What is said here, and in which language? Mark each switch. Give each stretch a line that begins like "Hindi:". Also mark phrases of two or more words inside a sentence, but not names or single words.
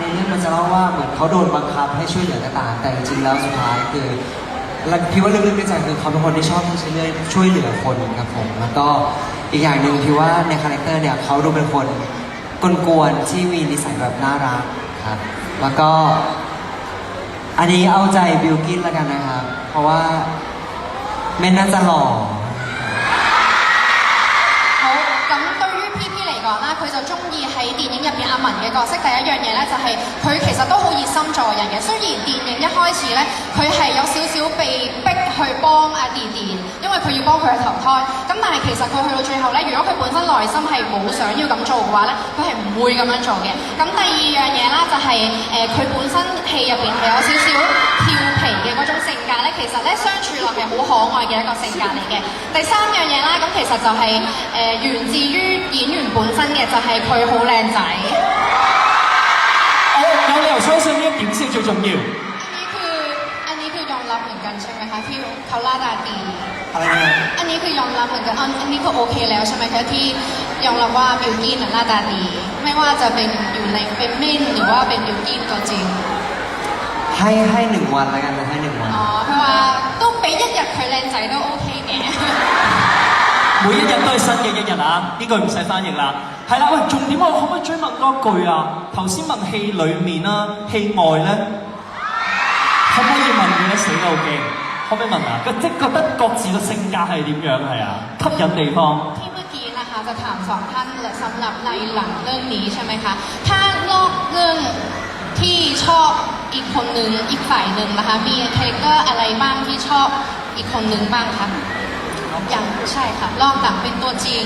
Thai: เรื่องมันจะเล่าว่าเหมือนเขาโดนบังคับให้ช่วยเหลือกระต่ายแต่จริงๆแล้วสุดท้ายคือพี่ว่าลึกๆในใจคือเขาเป็นคนที่ชอบที่จะช่วยเหลือคนครับผมแล้วก็อีกอย่างหนึ่งพี่ว่าในคาแรคเตอร์เนี่ยเขาดูเป็นคนกวนๆที่มีนิสัยแบบน่ารักครับแล้วก็อันนี้เอาใจบิลกิ้นแล้วกันนะครับเพราะว่าเม่นน่าจะหล่อ
Cantonese: 咁對於 PP 嚟講啦，佢就中意喺電影入邊阿文嘅角色。第一樣嘢咧就係佢其實都好熱心助人嘅。雖然電影一開始咧，佢係有少少被逼去幫阿弟弟，因為佢要幫佢去投胎。咁但係其實佢去到最後咧，如果佢本身內心係冇想要咁做嘅話咧，佢係唔會咁樣做嘅。咁第二樣嘢啦就係佢本身戲入邊係有少少調皮嘅嗰種性格咧，其實咧相處落係好可愛嘅一個性格嚟嘅。第三樣嘢啦，咁其實就係源自於演員本身嘅，就係佢好靚仔。我有理由相信呢一點先最重要。
Thai: อันนี้คือยอมรับเหมือนกันใช่ไหมคะที่เขาล่าตาดี อะไรเนี่ย อันนี้คือยอมรับเหมือนกันอันนี้ก็โอเคแล้วใช่ไหมคะที่ยอมรับว่าบิลกิ้นหน้าตาดีไม่ว่าจะเป็นอยู่ในเป็นเม่นหรือว่าเป็นบิลกิ้นตัวจริง ให้1 วันแล้วกันนะให้1 วัน
Cantonese: เพราะว่า都俾1日佢靚仔都 OK 嘅每一日都係新嘅一日啊！呢句唔使翻譯啦。係啦，喂，重點我可唔可以追問多句啊？頭先問戲裡面啦，戲外咧，可唔可以問嘅咧？死都好驚，可唔可以問啊？即係覺得各自嘅性格係點樣係啊？吸引地方。
Thai: ที่เมื่อกี้นะคะจะถาม2 ท่านสำหรับในหลังเรื่องนี้ใช่ไหมคะถ้านอกเรื่องที่ชอบอีกคนนึงอีกฝ่ายหนึ่งนะคะมีคาแรคเตอร์อะไรบ้างที่ชอบอีกคนนึงบ้างคะอย่างใช่ค่ะลอกหนังเป็นตัวจริง